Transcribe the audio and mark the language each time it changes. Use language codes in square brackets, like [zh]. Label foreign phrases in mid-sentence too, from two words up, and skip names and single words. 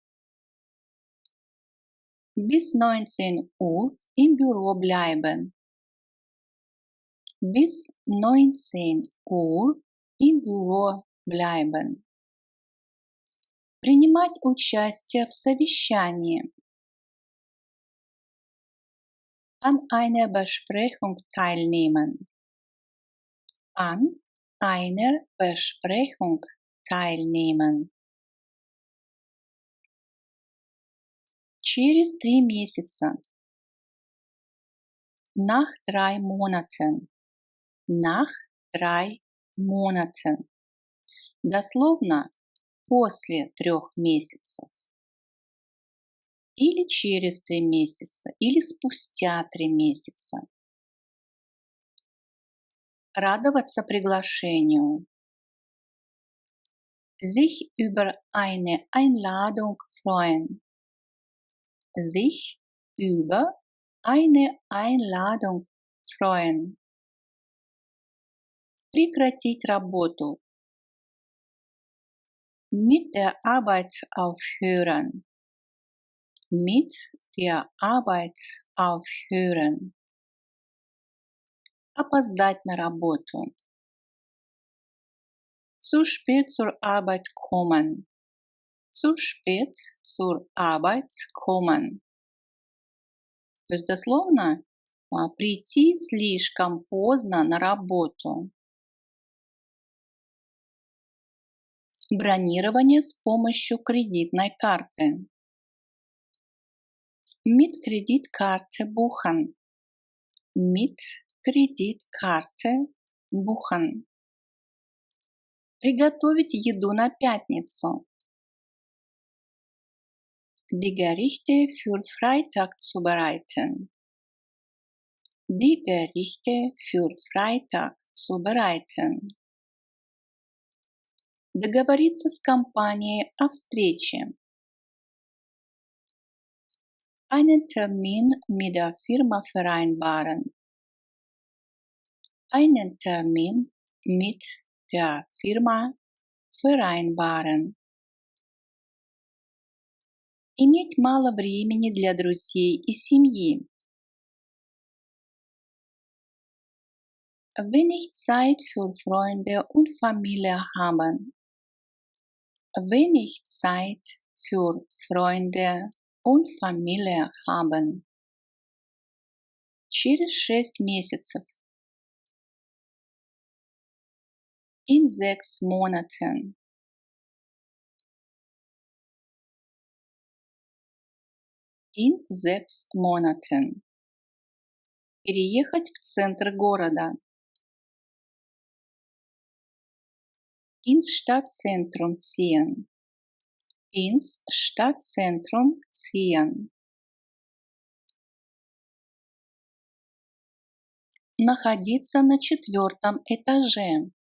[de] Bis 19 Uhr im Büro bleiben. Bis 19 Uhr im Büro bleiben. [ru] Принимать участие в совещании. [de] An einer Besprechung teilnehmen. An einer Besprechung teilnehmen. [ru] Через 3 месяца. [de] Nach 3 Monaten. Nach 3 Monaten. [ru] Дословно после 3 месяцев, или через 3 месяца, или спустя 3 месяца. Радоваться приглашению. [de] Sich über eine Einladung freuen. Sich über eine Einladung freuen. [ru] Прекратить работу. [de] Mit der Arbeit aufhören. Mit der Arbeit aufhören. [ru] Опоздать на работу. [de] Zu spät zur Arbeit kommen. Zu spät zur Arbeit kommen. [ru] То есть дословно прийти слишком поздно на работу. Бронирование с помощью кредитной карты. [de] Mit Kreditkarte buchen. Mit Kreditkarte buchen. [ru] Приготовить еду на пятницу. [de] Die Gerichte für Freitag zubereiten. Die Gerichte für Freitag zubereiten. [ru] Договориться с компанией о встрече. [de] Einen Termin mit der Firma vereinbaren. Einen Termin mit der Firma vereinbaren. [ru] Иметь мало времени для друзей и семьи. [de] Wenig Zeit für Freunde und Familie haben. Wenig Zeit für Freunde und Familie haben. [ru] Через 6 месяцев. [de] In 6 Monaten. In 6 Monaten. [ru] Переехать в центр города. [de] Ins Stadtzentrum ziehen. Ins Stadtzentrum ziehen. [ru] Находиться на 4-м этаже.